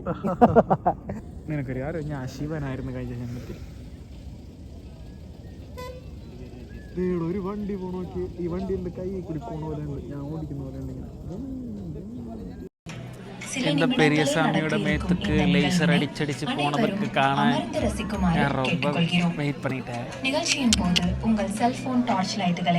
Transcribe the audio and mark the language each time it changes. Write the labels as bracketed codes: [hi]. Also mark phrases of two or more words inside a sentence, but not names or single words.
[ml] നിനക്കറിയാരോ ഞാൻ ശിവനായിരുന്നു കഴിഞ്ഞ ജന്മത്തിൽ. ഒരു വണ്ടി പോണോക്ക് ഈ വണ്ടി എന്റെ കൈ കൂടി പോണ പോലെ ഞാൻ ഓടിക്കുന്ന പോലെ എന്റെ പെരിയസ്വാമിയുടെ മേത്തക്ക് ലേസർ അടിച്ചടിച്ച് പോണതൊക്കെ കാണാൻ ഞാൻ [ta] ரொம்ப വെയിറ്റ് பண்ணிட்டேன். நிகழ்ச்சியின் போது உங்கள் செல்போன் டார்ச் லைட்டுகளை